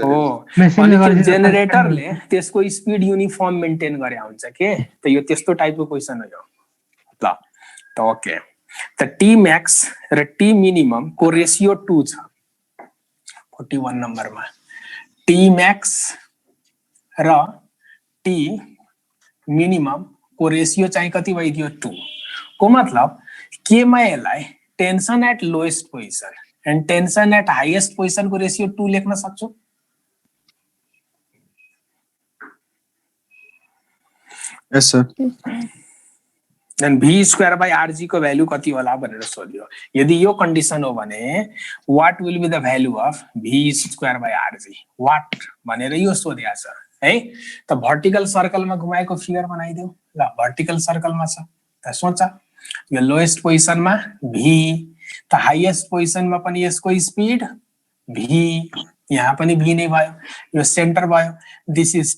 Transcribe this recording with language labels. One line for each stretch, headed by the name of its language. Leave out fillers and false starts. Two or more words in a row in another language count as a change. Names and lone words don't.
Nepali: हो अनि त्यो जेनेरेटरले त्यसको
English: speed uniform maintain
Nepali: गरे हुन्छ के त यो त्यस्तो टाइपको क्वेशन हो यो ल त ओके त
English: T max
Nepali: र
English: T minimum
Nepali: को रेशियो 2 छ 41 नम्बरमा
English: T max
Nepali: र
English: T minimum
Nepali: को रेशियो चाहिँ कति भइदियो 2 को मतलब के मा यसलाई
English: tension at lowest position and tension at highest position
Nepali: को रेशियो 2 लेख्न सक्छु
English: yes sir then v square by rg
Nepali: को भ्यालु कति होला भनेर सोध्यो यदि यो कन्डिसन हो भने
English: what will be the value of v square by rg what
Nepali: भनेर यो सोध्या छ है त
English: vertical circle
Nepali: घुमाएको फिगर बनाइदेऊ ल
English: vertical circle
Nepali: छ त सोच यो
English: lowest position
Nepali: v त
English: highest position
Nepali: पनि यसको स्पीड v यहाँ पनि v नै भयो यो सेन्टर भयो
English: this is